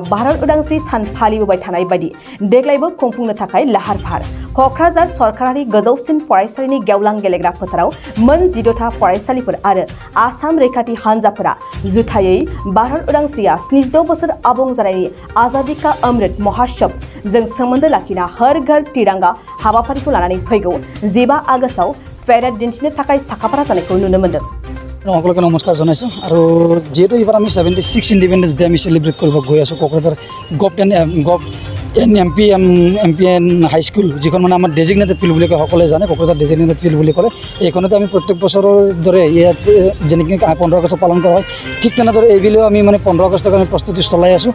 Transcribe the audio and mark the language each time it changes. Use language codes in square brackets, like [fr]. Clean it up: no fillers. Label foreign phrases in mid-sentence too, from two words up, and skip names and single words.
[brx] भारत उदांस्रि सान फालिबोबाय थानाय बायदि देग्लायबो खुंफुंनो थाखाय लाहार फाहार कक्राझार सरकारारि गोजौसिन फरायसालिनि गेवलां गेलेग्रा फोथाराव मोन 14था फरायसालिफोर आरो आसाम रैखाथि हानजाफोरा जुथायै भारत उदांस्रिया 76 बोसोर आबुं जानायनि [hi] आजादी का अमृत महोत्सव [brx] जों सोमोन्दो लाखिना [hi] हर घर तिरंगा [brx] हाबाफारिखौ लानानै फैगौ 15 आगस्टआव पेरेड दिन्थिनो थाखाय साखाफारा जानायखौ नुनो मोन्दों। [as] সকলকে নমস্কাৰ জনাইছোঁ আৰু যেহেতু এইবাৰ আমি 76 [en] Independence Day [as] আমি সেলিব্ৰেট কৰিব গৈ আছোঁ কক্ৰাঝাৰ এমপিএন হাই স্কুল যিখন মানে আমাৰ [en] designated field [as] বুলি কয় সকলোৱে জানে কক্ৰাঝাৰ [en] designated field [as] বুলি ক'লে এইখনতে আমি প্ৰত্যেক বছৰৰ দৰে ইয়াত যেনেকৈ 15 আগষ্ট পালন কৰা হয় ঠিক তেনেদৰে এইবিলেও আমি মানে 15 আগষ্টক আমি প্ৰস্তুতি চলাই আছোঁ